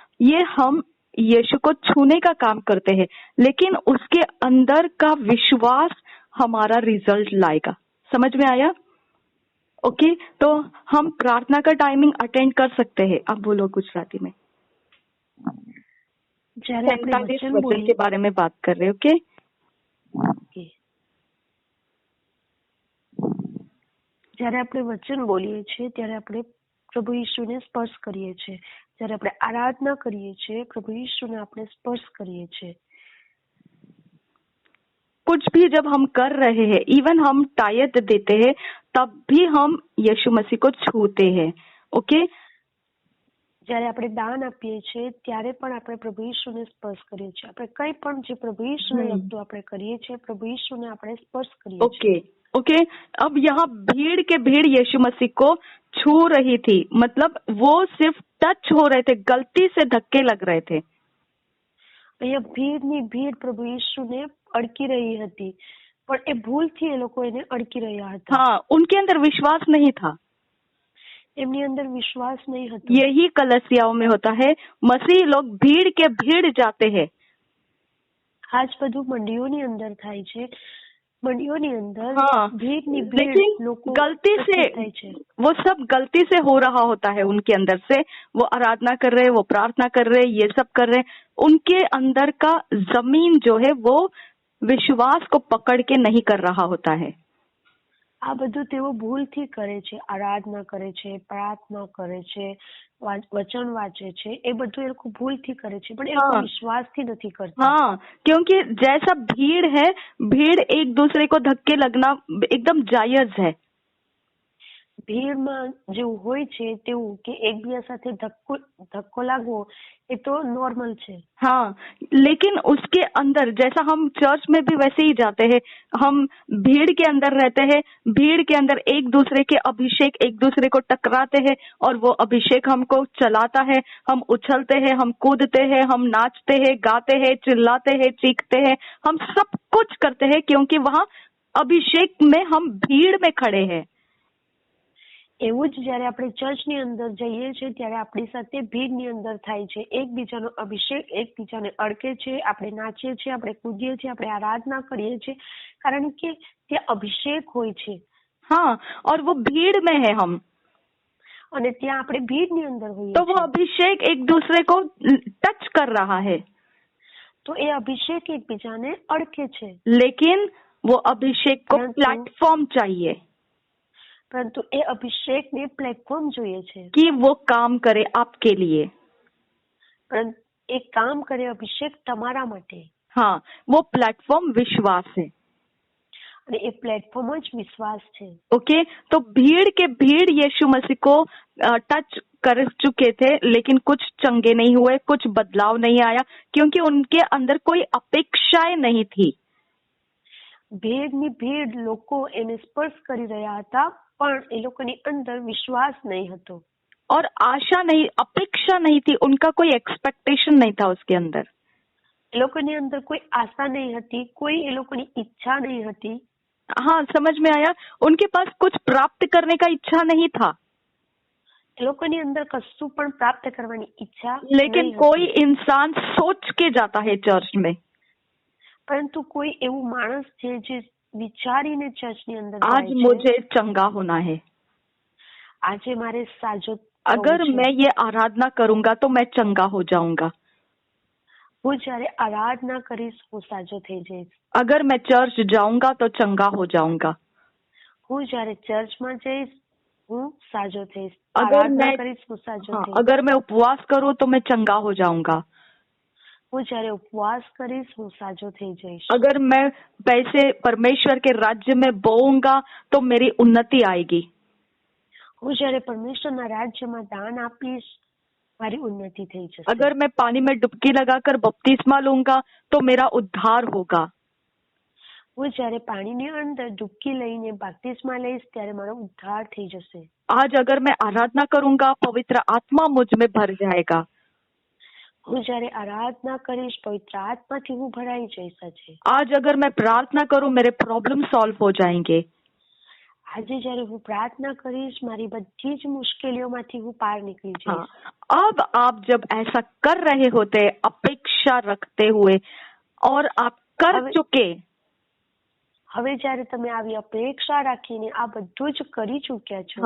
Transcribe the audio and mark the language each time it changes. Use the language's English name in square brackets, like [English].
[Hindi] ये हम यीशु को छूने का काम करते हैं, लेकिन उसके अंदर का विश्वास हमारा रिजल्ट लाएगा। समझ में आया? ओके, तो हम प्रार्थना का टाइमिंग अटेंड कर सकते हैं। अब बोलो गुजराती में। [Gujarati] જ્યારે આપણે 47 વચન [Hindi] वचन [Gujarati] બોલીએ [Hindi] के बारे में बात कर रहे हैं। ओके, [Gujarati] કે જ્યારે આપણે વચન બોલીએ છીએ ત્યારે આપણે પ્રભુ ઈસુને સ્પર્શ કરીએ છીએ। જ્યારે આપણે આરાધના કરીએ છીએ પ્રભુ ઈસુને આપણે સ્પર્શ કરીએ છીએ। [Hindi] कुछ भी जब हम कर रहे हैं, इवन हम टायत देते हैं, तब भी हम यीशु मसीह को छूते हैं। ओके, [Gujarati] જ્યારે આપણે દાન આપીએ છીએ ત્યારે પણ આપણે પ્રભુ ઈસુને સ્પર્શ કરીએ છીએ। આપણે કંઈ પણ જે પ્રભુ ઈસુને લગતું આપણે કરીએ છીએ પ્રભુ ઈસુને આપણે સ્પર્શ કરીએ છીએ। [Hindi] Okay, okay. अब यहाँ भीड़ यीशु मसीह को छू रही थी, मतलब वो सिर्फ टच हो रहे थे, गलती से धक्के लग रहे थे। [Gujarati] અહીંયા ભીડની ભીડ પ્રભુ ઈસુને અડકી રહી હતી, પણ એ ભૂલથી એ લોકો એને અડકી રહ્યા હતા। [Hindi] हाँ, उनके अंदर विश्वास नहीं था। [Gujarati] એમની અંદર વિશ્વાસ નહીં હતો। [Hindi] यही कलीसियाओं में होता है, मसीह लोग भीड़ के भीड़ जाते हैं। [Gujarati] આજ બધું મંડીઓની અંદર થાય છે। મંડીઓની અંદર [Hindi] हाँ, [Gujarati] ભીડની ભીડ [Hindi] लेकिन [Gujarati] લોકો [Hindi] गलती से [Gujarati] થાય છે। [Hindi] वो सब गलती से हो रहा होता है। उनके अंदर से वो आराधना कर रहे, वो प्रार्थना कर रहे, ये सब कर रहे, उनके अंदर का जमीन जो है वो विश्वास को पकड़ के नहीं कर रहा होता है। [Gujarati] આ બધું તેઓ ભૂલથી કરે છે। આરાધના કરે છે, પ્રાર્થના કરે છે, વચન વાંચે છે, એ બધું એ લોકો ભૂલથી કરે છે, પણ એ લોકો વિશ્વાસથી નથી કરતા। [Hindi] हाँ, क्योंकि जैसा भीड़ है, भीड़ एक दूसरे को धक्के लगना एकदम जायज है। [Gujarati] ભીડમાં જેવું હોય છે તેવું કે એકબીજા સાથે ધક્કો लागવો એ તો नॉर्मल છે। [Hindi] हाँ, लेकिन उसके अंदर जैसा हम चर्च में भी वैसे ही जाते हैं, हम भीड़ के अंदर रहते हैं, भीड़ के अंदर एक दूसरे के अभिषेक एक दूसरे को टकराते हैं और वो अभिषेक हमको चलाता है, हम उछलते हैं, हम कूदते हैं, हम नाचते हैं, गाते हैं, चिल्लाते हैं, चीखते हैं, हम सब कुछ करते हैं, क्योंकि वहाँ अभिषेक में हम भीड़ में खड़े हैं। [Gujarati] એવું જ જ્યારે આપણે ચર્ચની અંદર જઈએ છીએ ત્યારે આપણી સાથે ભીડની અંદર થાય છે। એકબીજાનો અભિષેક એકબીજાને અડકે છે, આપણે નાચીએ છીએ, આપણે કૂદીએ છીએ, આપણે આરાધના કરીએ છીએ, કારણ કે ત્યાં અભિષેક હોય છે। [Hindi] हाँ, और वो भीड़ में है हम, [Gujarati] અને ત્યાં આપણે ભીડની અંદર હોઈએ [Hindi] तो वो [Gujarati] છીએ। [Hindi] अभिषेक एक दूसरे को टच कर रहा है, [Gujarati] તો એ અભિષેક એકબીજાને અડકે છે। [Hindi] लेकिन वो अभिषेक को प्लेटफॉर्म चाहिए [Gujarati] પરંતુ એ અભિષેકને પ્લેટફોર્મ જોઈએ છે [Hindi] कि वो काम करे आपके लिए। [Gujarati] પરંતુ એ કામ કરે અભિષેક તમારા માટે। [Hindi] हाँ, वो प्लेटफॉर्म विश्वास है। [Gujarati] અને એ પ્લેટફોર્મ જ વિશ્વાસ છે। [Hindi] ओके, तो भीड़ के भीड़ यीशु मसीह को टच कर चुके थे, लेकिन कुछ चंगे नहीं हुए, कुछ बदलाव नहीं आया, क्योंकि उनके अंदर कोई अपेक्षाएं नहीं थी। [Gujarati] ભીડની ભીડ લોકો એને સ્પર્શ કરી રહ્યા હતા, પણ એ લોકોની અંદર વિશ્વાસ નહીં હતો [Hindi] और आशा नहीं, अपेक्षा नहीं थी, उनका कोई एक्सपेक्टेशन नहीं था उसके अंदर। [Gujarati] એ લોકોની અંદર કોઈ આશા નહીં હતી, કોઈ એ લોકોની ઈચ્છા નહીં હતી। [Hindi] हाँ, समझ में आया। उनके पास कुछ प्राप्त करने का इच्छा नहीं था, [Gujarati] એ લોકોની અંદર કશું પણ પ્રાપ્ત કરવાની ઈચ્છા [Hindi] लेकिन [Gujarati] નહીં [Hindi] कोई [Gujarati] હતી। [Hindi] इंसान सोच के जाता है चर्च में, [Gujarati] પરંતુ કોઈ એવું માણસ છે જે વિચારીને ચર્ચની અંદર [Hindi] आज [Gujarati] જાય છે, [Hindi] मुझे चंगा होना है, [Gujarati] આજે મારે સાજો [Hindi] अगर [Gujarati] થવું છે। [Hindi] मैं ये आराधना करूंगा तो मैं चंगा हो जाऊंगा, [Gujarati] હું જ્યારે આરાધના કરીશ હું સાજો થઈ જઈશ, [Hindi] अगर मैं चर्च जाऊंगा तो चंगा हो जाऊंगा, [Gujarati] હું જ્યારે ચર્ચમાં જઈશ હું સાજો થઈશ, [Hindi] अगर [Gujarati] આરાધના [Hindi] मैं [Gujarati] કરીશ હું સાજો [Hindi] हाँ, [Gujarati] થઈશ, [Hindi] अगर मैं उपवास करूं तो मैं चंगा हो जाऊंगा, [Gujarati] હું જ્યારે ઉપવાસ કરીશ હું સાજો થઈ જઈશ, [Hindi] अगर मैं पैसे परमेश्वर के राज्य में बोऊंगा तो मेरी उन्नति आएगी, [Gujarati] હું જ્યારે પરમેશ્વરના રાજ્યમાં દાન આપીશ મારી ઉન્નતિ થઈ જશે, [Hindi] अगर मैं पानी में डुबकी लगाकर बपतिस्मा लूंगा तो मेरा उद्धार होगा, [Gujarati] હું જ્યારે પાણીની અંદર ડૂબકી લઈને બાપ્તિસ્મા લઈશ ત્યારે મારો ઉદ્ધાર થઈ જશે। [Hindi] आज अगर मैं आराधना करूंगा पवित्र आत्मा मुझ में भर जाएगा, [Gujarati] હું જ્યારે આરાધના કરીશ પવિત્ર આત્માથી હું ભરાઈ જઈશ આજે। [Hindi] आज अगर मैं प्रार्थना करूं मेरे प्रॉब्लम सॉल्व हो जाएंगे, [Gujarati] આજે જ્યારે હું પ્રાર્થના કરીશ મારી બધી જ મુશ્કેલીઓમાંથી હું પાર નીકળી જઈશ। [Hindi] हाँ, अब आप जब ऐसा कर रहे होते अपेक्षा रखते हुए और आप कर चुके, [Gujarati] હવે જ્યારે તમે આવી અપેક્ષા રાખીને આ બધું જ કરી ચૂક્યા છો,